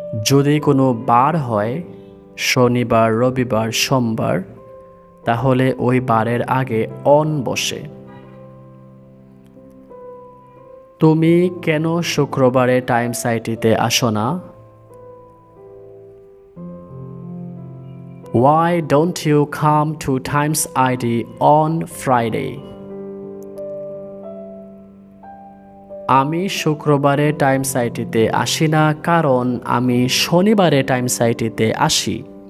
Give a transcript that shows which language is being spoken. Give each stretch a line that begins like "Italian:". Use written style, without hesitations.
Bangla: যদি কোনো বার হয়, শনিবার, রবিবার, সোমবার, তাহলে ওই বারের আগে অন বসে। তুমি কেন শুক্রবারে টাইমস আইটিতে আসো না?
English: Why don't you come to Times ID on Friday?
Bangla: আমি শুক্রবারে টাইমস আইটিতে আসি না কারণ আমি শনিবারে টাইমস আইটিতে আসি।